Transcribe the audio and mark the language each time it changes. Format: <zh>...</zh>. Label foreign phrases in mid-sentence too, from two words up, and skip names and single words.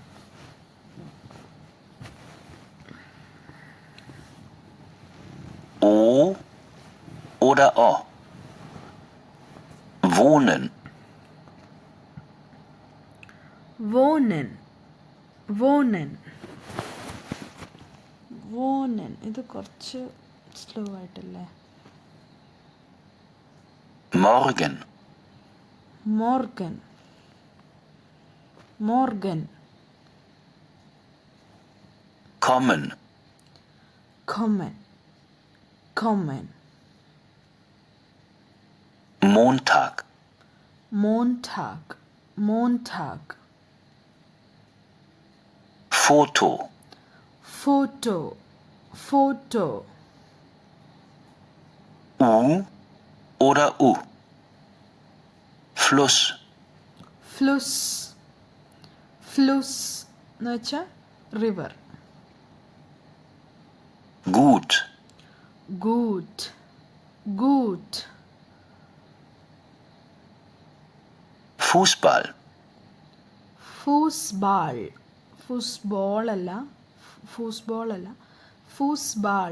<de>O oder O? Wohnen. Wohnen. Wohnen. Wohnen.</de> <ml>ഇത് കുറച്ച് സ്ലോ ആയിട്ടല്ലേ?</ml> <de>Morgen. Morgen. Morgen. Kommen. Kommen. Kommen. Montag. Montag. Montag. Foto. Foto. Foto. U oder U? Fluss. Fluss. Fluss</de> <ml>എന്ന് വെച്ചാൽ റിവർ.</ml> <de>Gut. Gut. Gut. Fußball. Fußball. Fußball അല്ല. Fußball അല്ല. Fußball.</de>